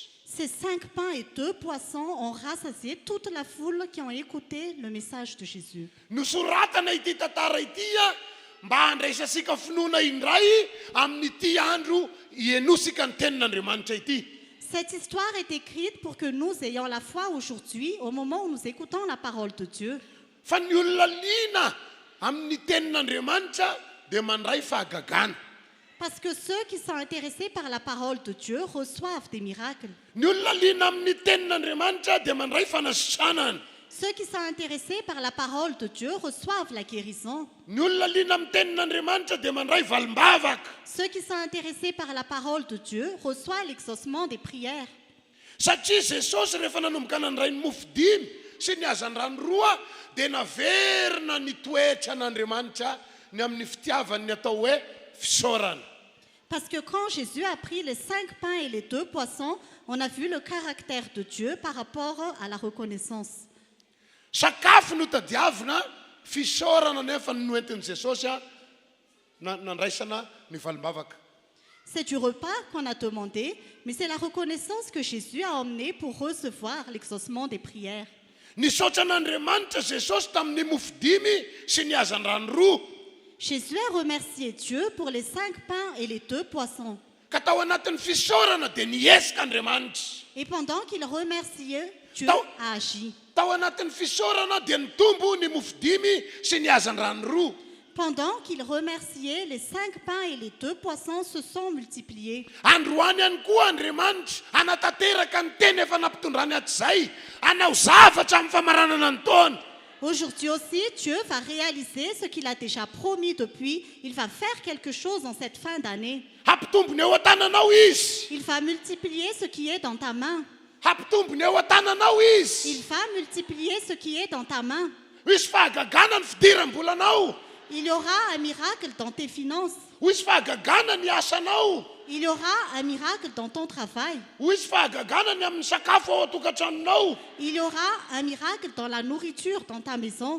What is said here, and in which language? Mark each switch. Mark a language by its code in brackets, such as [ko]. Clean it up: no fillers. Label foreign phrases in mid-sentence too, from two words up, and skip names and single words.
[fr] Ces 5 pains et 2 poissons ont rassasié toute la foule qui ont écouté le message de Jésus. [mg] Nosoratana ity tantara ity mba handraisasika finoana indray amin'ity andro ianosika ny tenin'Andriamanitra ity. [fr] Cette histoire est écrite pour que nous ayons la foi aujourd'hui, au moment où nous écoutons la parole de Dieu. [mg] Fa ny olona liana amin'ny tenin'Andriamanitra dia mandray fahagagana. [fr] Parce que ceux qui sont intéressés par la parole de Dieu reçoivent des miracles. [mg] Ny olona liana amin'ny tenin'Andriamanitra dia mandray fanasitranana. [fr] Ceux qui sont intéressés par la parole de Dieu reçoivent la guérison. [mg] Ny olona liana amin'ny tenin'Andriamanitra dia mandray valimbavaka. [fr] Ceux qui sont intéressés par la parole de Dieu reçoivent l'exaucement des prières. [mg] Satria Jesosy rehefa nanomboka nandray ny mofo 5 sy ny azany rano 2 dia naverina ny toetra n'Andriamanitra ny amin'ny fitiavany ny atao hoe fisaorana. [fr] Parce que quand Jésus a pris les 5 pains et les 2 poissons, on a vu le caractère de Dieu par rapport à la reconnaissance. [mg] Sakafo no tadiavina fisaorana nefa no entin'i Jesosy nandraisana ny valimbavaka. [fr] C'est du repas qu'on a demandé, mais c'est la reconnaissance que Jésus a emmenée pour recevoir l'exaucement des prières. [mg] Nisaotra n'Andriamanitra Jesosy tamin'ny mofo 5 sy ny azany rano 2. [fr] Jésus a remercié Dieu pour les 5 pains et les 2 poissons. [mg] Ka tao anatin'ny fisaorana dia niesika Andriamanitra. [fr] Et pendant qu'il remerciait, Dieu a agi. [mg] Tao anatin'ny fisaorana dia nitombo ny mofo 5 sy ny azany rano 2. [fr] Pendant qu'il remerciait, les 5 pains et les 2 poissons se sont multipliés. [mg] Androany ihany koa Andriamanitra anatanteraka ny teny efa nampitondrany hatrizay hanao zavatra amin'ny famaranana ny taona. [fr] Aujourd'hui aussi, Dieu va réaliser ce qu'il a déjà promis depuis. Il va faire quelque chose en cette fin d'année. [mg] Hampitombony eo an-tananao izy. [fr] Il va multiplier ce qui est dans ta main. [mg] Hampitombony eo an-tananao izy. [fr] Il va multiplier ce qui est dans ta main. [mg] Misy fahagagana ny fidiram-bolanao. [fr] Il y aura un miracle dans tes finances. [mg] Misy fahagagana ny asanao. [fr] Il y aura un miracle dans ton travail. [mg] Misy fahagagana ny amin'ny sakafo ao an-tokantranonao. [fr] Il y aura un miracle dans la nourriture dans ta maison.